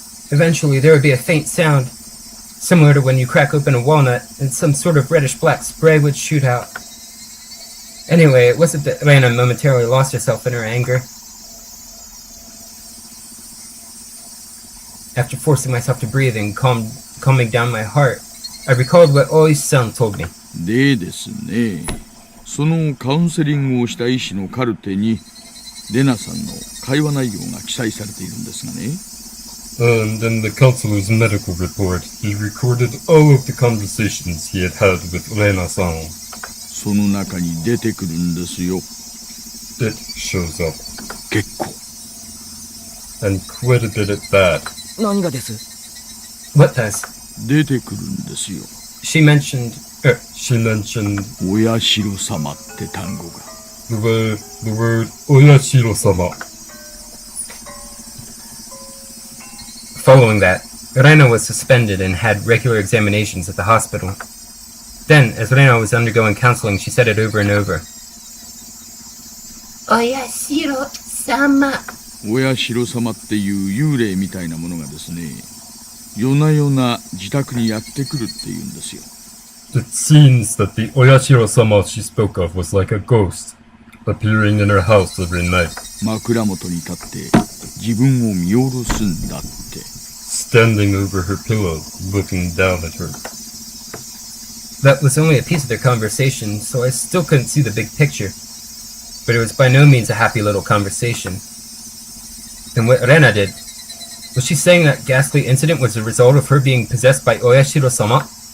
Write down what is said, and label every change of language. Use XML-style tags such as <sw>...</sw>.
<en>Eventually, there would be a faint sound, similar to when you crack open a walnut and some sort of reddish-black spray would shoot out. Anyway, it wasn't that Rena momentarily lost herself in her anger. After forcing myself to breathe and calming down my heart, I recalled what Oi-san told me.</en> <ja>でですね、そのカウンセリングをした医師のカルテに、レナさんの会話内容が記載されているんですがね。</ja> <en>And in the counselor's medical report, he recorded all of the conversations he had had with Rena-san.</en> <ja>その中に出てくるんですよ。</ja> <en>It shows up.</en> <ja>結構。</ja> <en>And quite a bit at that.</en> <ja>何がです？</ja> <en>What does?</en> <ja>出てくるんですよ。</ja> <en>She mentioned... She mentioned...</en> <ja>親代様って単語が。</ja> <en>The word 親代様. Following that, Rena was suspended and had regular examinations at the hospital. Then, as Rena was undergoing counseling, she said it over and over. Oyashiro-sama.</en> <ja>親代様っていう幽霊みたいなものがですね、夜な夜な自宅にやってくるっていうんですよ。</ja> <en>It seems that the Oyashiro-sama she spoke of was like a ghost, appearing in her house every night.</en> <ja>枕元に立って自分を見下ろすんだって。</ja> <en>Standing over her pillow, looking down at her. That was only a piece of their conversation, so I still couldn't see the big picture. But it was by no means a happy little conversation. Then what Rena did, was she saying that ghastly incident was a result of her being possessed by Oyashiro-sama?</en>